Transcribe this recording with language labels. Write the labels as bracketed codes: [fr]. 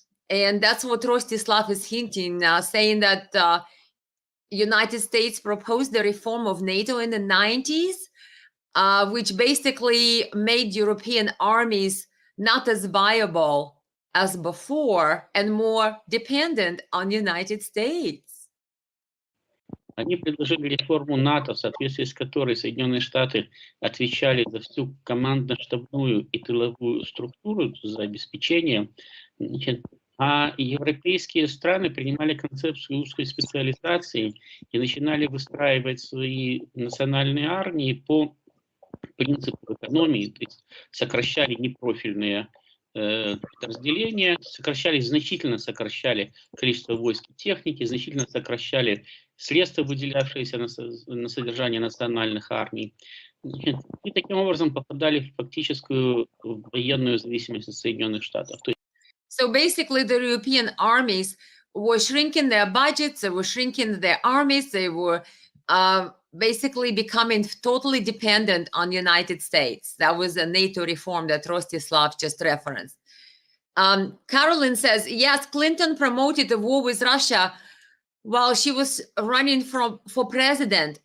[en] And that's what Rostislav is hinting, saying that United States proposed the reform of NATO in the 90s, which basically made European armies not as viable as before and more dependent on United States. [ru] Они предложили реформу НАТО, в соответствии с которой Соединенные Штаты отвечали за всю командно-штабную и тыловую структуру, за обеспечение, а европейские страны принимали концепцию узкой специализации и начинали выстраивать свои национальные армии по принципу экономии, то есть сокращали непрофильные подразделения, значительно сокращали количество войск и техники, значительно сокращали средства, выделявшиеся на содержание национальных армий, и таким образом попадали в фактическую военную зависимость от Соединенных Штатов. [en] So basically, the European armies were shrinking their budgets, they were shrinking their armies, they were basically becoming totally dependent on the United States. That was a NATO reform that Rostislav just referenced. Caroline says, yes, Clinton promoted the war with Russia while she was running for president.